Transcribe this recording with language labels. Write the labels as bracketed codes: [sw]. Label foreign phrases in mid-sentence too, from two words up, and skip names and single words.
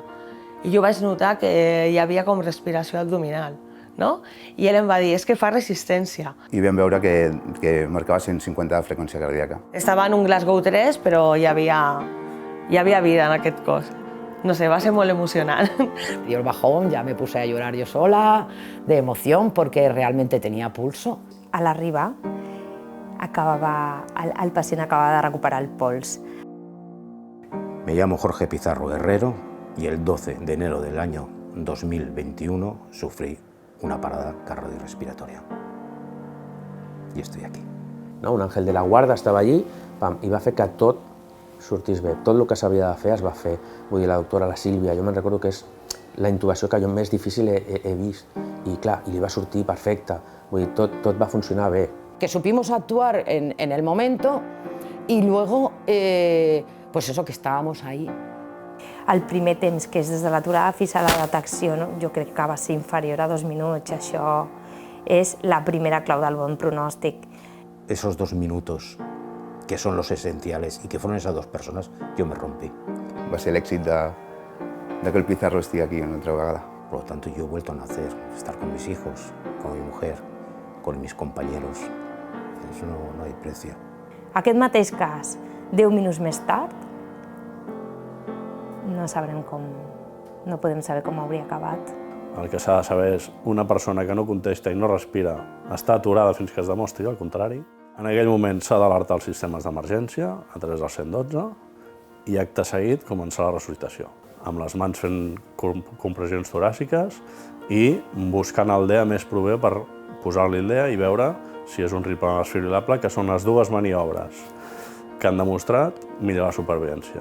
[ca] I jo vaig notar que hi havia com respiració abdominal, no? I ell em va dir, és que fa resistència. I vam veure que marcava 150 de freqüència cardíaca. Estava en un Glasgow 3, però hi havia vida en aquest cos. No sé, va ser molt emocionant. [es] Dio el bajón, ya me puse a llorar yo sola, de emoción, porque realmente tenía pulso. [ca] A l'arribar, el pacient acabava de recuperar el pols. [es] Me llamo Jorge Pizarro Herrero y el 12 de enero del año 2021 sufrí una parada cardiorrespiratoria. Y estoy aquí. No? [ca] Un àngel de la guarda estava allí i va fer que tot sortís bé. Tot el que s'havia de fer es va fer. Vull dir, la doctora, la Sílvia, jo me'n recordo que és la intubació que jo més difícil he vist. I clar, i li va sortir perfecte. Vull dir, tot va funcionar bé. [es] Que supimos actuar en el momento y luego, pues eso, que estábamos ahí. [ca] El primer temps, que és des de l'aturada fins a la detecció, no? Jo crec que va ser inferior a 2 minuts. Això és la primera clau del bon pronòstic. [es] Esos 2 minutos que son los esenciales y que fueron esas 2 personas, yo me rompí. [ca] Va ser l'èxit de que el Pizarro estigui aquí una altra vegada. [es] Por lo tanto, yo he vuelto a nacer, estar con mis hijos, con mi mujer, con mis compañeros. Eso no hay precio. [ca] Aquest mateix cas, 10 minuts més tard, no podem saber com hauria acabat. El que s'ha de saber és una persona que no contesta i no respira està aturada fins que es demostri el contrari. En aquell moment s'ha d'alertar els sistemes d'emergència a través del 112 i acte seguit començar la resuscitació, amb les mans fent compressions toràciques i buscant el DEA més proper per posar-li el DEA i veure si és un ritme desfibrilable, que són les 2 maniobres que han demostrat millorar la supervivència.